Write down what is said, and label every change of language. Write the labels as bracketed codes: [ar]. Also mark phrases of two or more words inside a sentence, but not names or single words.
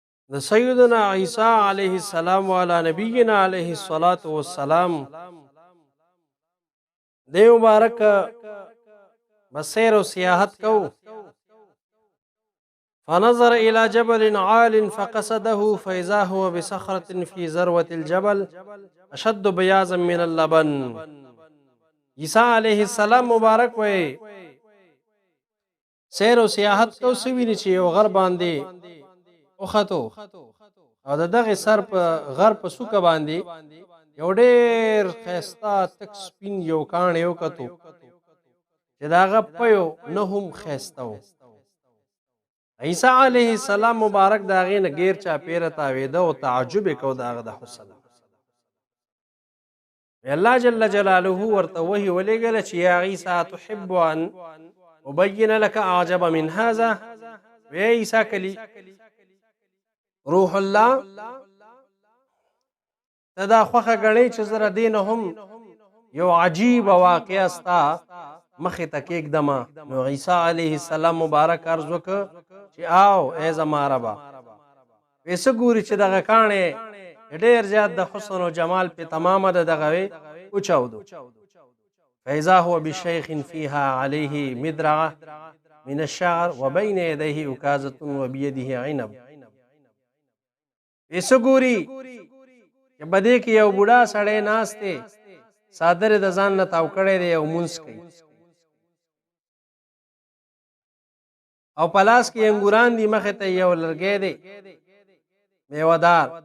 [ps] د سیدنا عیسی علیه السلام والا نبینا علیه الصلاة والسلام دی مبارک بسیر و سیاحت کو [ar] فنظر الى جبل عال فقصده فاذا هو بصخرة في ذروة الجبل اشد بیاضا من اللبن. [ps] عیسی علیه السلام مبارک وی سیر و سیاحت کو سویني چې یو غر باندې وختو او دغه سر په غر په سوکه باندې یو ډېر ښایسته تک سپین یو کاڼ یو کتو چې د هغه پیو نه هم ښایسته و. عیسی علیه السلام مبارک د هغې نه ګیر چاپېره تاوېده او تعجب یې کو د هغه د حسن. الله جل جلاله ورته وحي ولېږله چې [ar] یا عیسی تحب ان ابین لك اعجب من هذا. [ps] وی عیسی کلی روح الله ته دا خوښه ګڼې چې زه د دې نه هم یو عجیب واقعه ستا مخې ته کېږدمه. نو عیسی علیه السلام مبارک عرض وکړه چې آو ای زما ربه وی څه ګوري چې دغه کاڼې ډېر زیات د حسن و جمال پې تمامه ده دغه وی وچاودو. [ar] فاذا هو بشیخ فیها علیه مدرعه من الشعر وبین یدیه عکازة وبیده عنب. [ps] وی څه ګوري چې بدې کې یو بوډا سړی ناست دی څادر د ځان نه تاو کړی دی او مونځ کوي او په لاس کې انګوران دي مخې ته یو لرګی دی میوهدار.